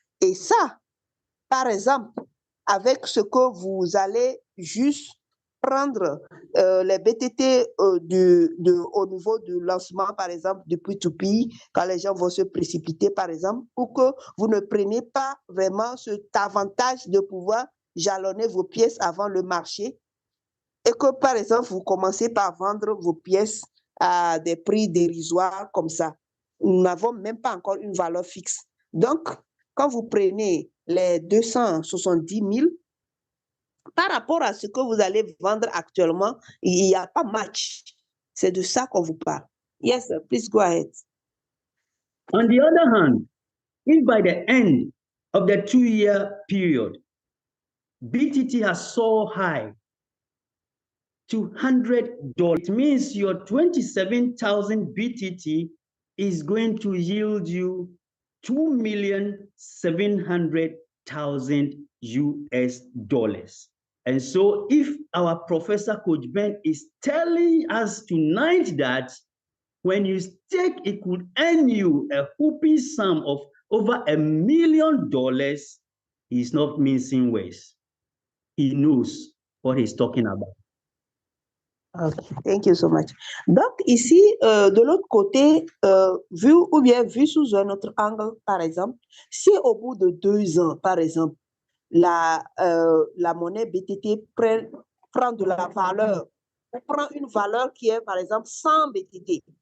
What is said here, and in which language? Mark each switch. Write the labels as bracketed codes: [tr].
[fr] Et ça, par exemple, avec ce que vous allez juste prendre les BTT au niveau du lancement, par exemple, du P2P, quand les gens vont se précipiter, par exemple, ou que vous ne prenez pas vraiment cet avantage de pouvoir jalonner vos pièces avant le marché et que, par exemple, vous commencez par vendre vos pièces à des prix dérisoires comme ça. Nous n'avons même pas encore une valeur fixe. Donc, quand vous prenez les 270 000, par rapport à ce que vous allez vendre actuellement, il n'y a pas match. C'est de ça qu'on vous parle. [en] Yes, sir. Please go ahead. On the other hand, if by the end of the 2-year period, BTT has soared high to $100, it means your 27,000 BTT is going to yield you 2,700,000 US dollars. And so if our Professor Coach Ben is telling us tonight that when you stake, it could earn you a whooping sum of over $1 million, he's not mincing words. He knows what he's talking about. Okay, thank you so much. [fr] Donc, ici, de l'autre côté, vu sous un autre angle, par exemple, si au bout de 2 ans, par exemple, la monnaie BTT prend de la valeur, prend une valeur qui est, par exemple, 100 BTT.